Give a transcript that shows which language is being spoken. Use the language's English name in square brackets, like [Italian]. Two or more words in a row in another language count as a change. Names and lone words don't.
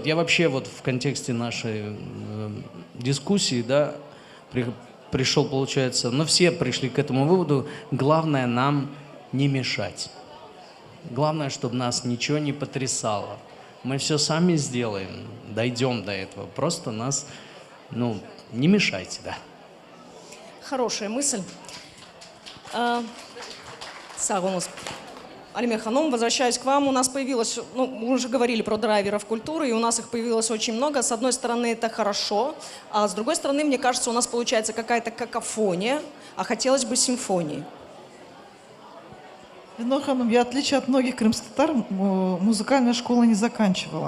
[Russian] Я вообще вот в контексте нашей дискуссии, да, пришел, получается, но все пришли к этому выводу, главное нам не мешать. Главное, чтобы нас ничего не потрясало. Мы все сами сделаем, дойдем до этого. Просто нас, не мешайте, да. Хорошая мысль. [Crimean Tatar] Сагунус. [Russian] Алиме Ханум, возвращаясь к вам, у нас появилось, мы уже говорили про драйверов культуры, и у нас их появилось очень много. С одной стороны, это хорошо, а с другой стороны, мне кажется, у нас получается какая-то какофония, а хотелось бы симфонии. Я, в отличие от многих крымских татар, музыкальная школа не заканчивала.